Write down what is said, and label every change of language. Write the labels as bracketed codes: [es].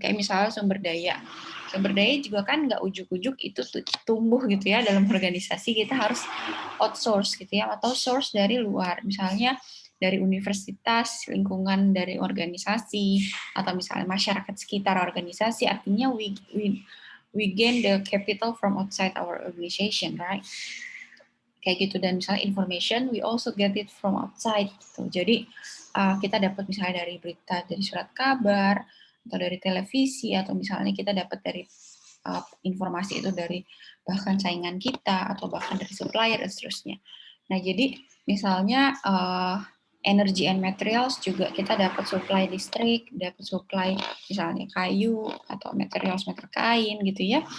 [id] Kayak misalnya sumber daya. Sumber daya juga kan nggak ujuk-ujuk itu tumbuh gitu ya dalam organisasi. Kita harus outsource gitu ya, atau source dari luar. Misalnya dari universitas, lingkungan dari organisasi, atau misalnya masyarakat sekitar organisasi. [en] Artinya we gain the capital from outside our organization, right? [id] Kayak gitu. Dan misalnya [en] information, we also get it from outside. [id] Gitu. Jadi kita dapat misalnya dari berita, dari surat kabar, atau dari televisi, atau misalnya kita dapat dari informasi itu dari bahkan saingan kita, atau bahkan dari supplier, dan seterusnya. Nah, jadi misalnya [en] energy and materials [id] juga kita dapat supply listrik, dapat supply misalnya kayu, atau materials kain gitu ya.